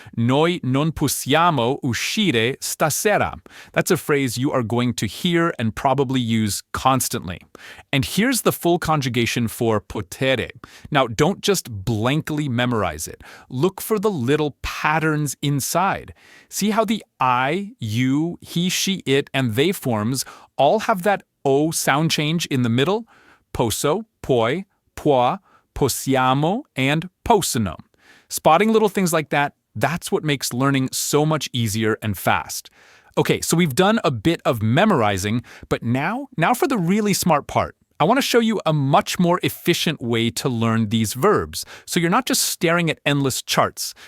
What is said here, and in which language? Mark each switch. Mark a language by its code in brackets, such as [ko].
[it] Noi non possiamo uscire stasera. [en] That's a phrase you are going to hear and probably use constantly. And here's the full conjugation for potere. Now, don't just blankly memorize it. Look for the little patterns inside. See how the I, you, he, she, it, and they forms all have that O sound change in the middle? [it] Posso, puoi, può, possiamo, and possono. [en] Spotting little things like that, that's what makes learning so much easier and fast. Okay, so we've done a bit of memorizing, but now for the really smart part. I want to show you a much more efficient way to learn these verbs, so you're not just staring at endless charts.